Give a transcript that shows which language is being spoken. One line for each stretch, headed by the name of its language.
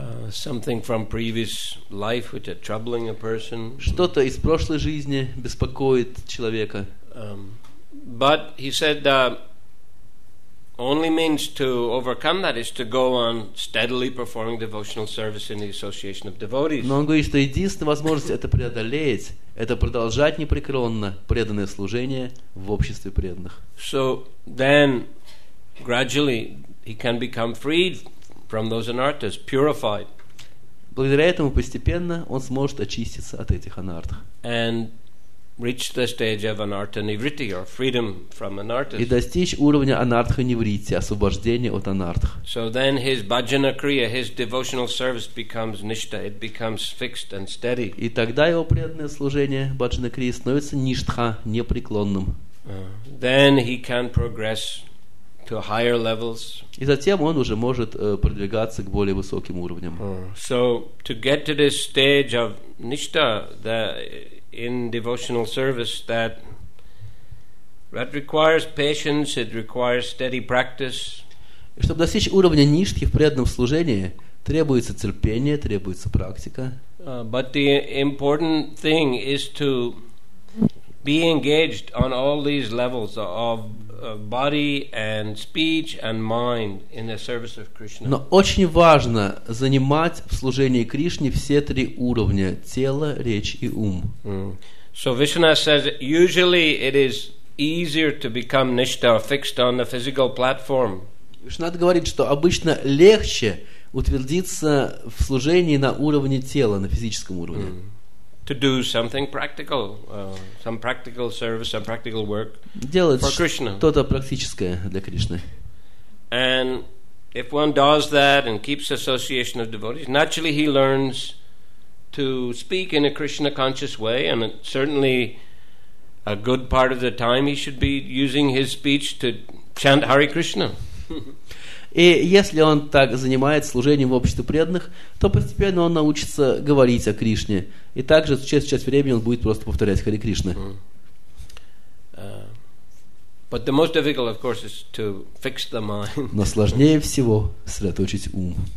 English: Something from previous life which are troubling a person.
Russian: Что-то из прошлой жизни беспокоит человека.
English: But he said the only means to overcome that is to go on steadily performing devotional service in the association of devotees.
Russian: Но он говорит, что единственная возможность это преодолеть, это продолжать непрекословно преданное служение в обществе преданных.
English: So then gradually he can become freed from those anarthas, purified.
Russian: Благодаря этому постепенно он сможет очиститься от этих анартх.
English: And reach the stage of anartha nivritti, or freedom from anarthas.
Russian: И достичь уровня анартха ниврити, освобождения от анартх.
English: So then his bhajana kriya, his devotional service becomes nishta, it becomes fixed and steady.
Russian: И тогда его преданное служение баджана крии становится ништха, непреклонным.
English: Then he can progress to higher levels.
Russian: И затем он уже может продвигаться к более высоким уровням.
English: So to get to this stage of nishta, in devotional service, that requires patience, it requires steady practice.
Russian: И чтобы достичь уровня ништхи в преданном служении, требуется терпение, требуется практика.
English: But the important thing is to be engaged on all these levels of body and speech and mind in the service of Krishna.
Russian: Но очень важно занимать в служении Кришне все три уровня: тело, речь и ум.
English: So Vishwanath says usually it is easier to become nishta, fixed on the physical platform.
Russian: Вишнат говорит, что обычно легче утвердиться в служении на уровне тела, на физическом уровне.
English: To do something practical, some practical service, some practical work
Russian: делать
English: for Krishna.
Russian: Что-то практическое для Кришны.
English: And if one does that and keeps association of devotees, naturally he learns to speak in a Krishna conscious way, and certainly a good part of the time he should be using his speech to chant Hare Krishna.
Russian: И если он так занимается служением в обществе преданных, то постепенно он научится говорить о Кришне. И также часть времени он будет просто повторять Харе Кришна.
English: But the most difficult, of course, is to fix the mind.
Russian: Но сложнее всего сосредоточить ум.